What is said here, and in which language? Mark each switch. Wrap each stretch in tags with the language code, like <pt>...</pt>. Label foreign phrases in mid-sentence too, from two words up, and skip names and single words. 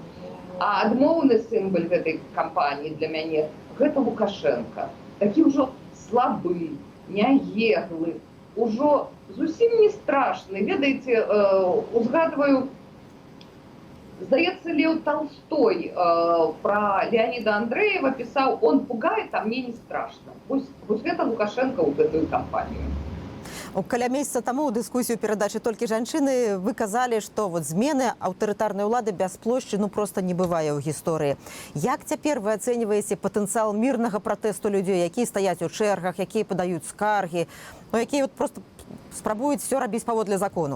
<be>А адмоўны сімвал гэтай кампаніі для мяне гэта Лукашенка. Такі ўжо слабы, няеглы, ужо зусім не страшны. Ведаеце, узгадваю, здаецца, Леў Толстой пра Леаніда Андрэева пісаў:</be> <ru>«Он пугает, а мне не страшно».</ru> <be>Вось гэта Лукашенка ў гэтую кампанію. Каля месяца таму ў дыскусію перадачы «Толькі жанчыны» вы казалі, што змены аўтарытарнай улады без плошчы проста не бывае ў гісторыі. Як цяпер вы ацэньваеце патэнцыял мірнага пратэсту людзей, якія стаяць у чэргах, якія падаюць скаргі, якія проста спрабуюць все рабіць паводле закону?</be>